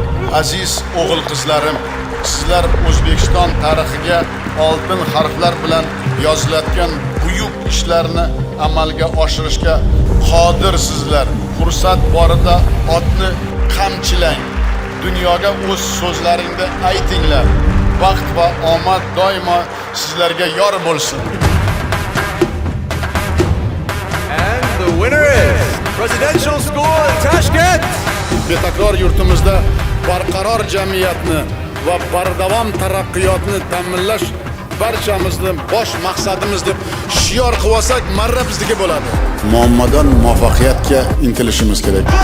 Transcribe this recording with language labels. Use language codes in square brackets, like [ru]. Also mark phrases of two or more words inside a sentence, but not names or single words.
[uz] Aziz o'g'il qizlarim, sizlar O'zbekiston tarixiga oltin harflar bilan yoziladigan buyuk ishlarni amalga oshirishga qodirsizlar. Fursat borida otni qamchilang. Dunyoga o'z so'zlaringni aytinglar. Vaqt va omad doimo sizlarga yor bo'lsin. [en] And the winner is Presidential School in Tashkent. [uz] Betakror yurtimizda barqaror jamiyatni va bardavom taraqqiyotni ta'minlash barchamizni bosh maqsadimiz deb shior qilib olsak, marra bizniki bo'ladi. Muammodan muvaffaqiyatga intilishimiz kerak.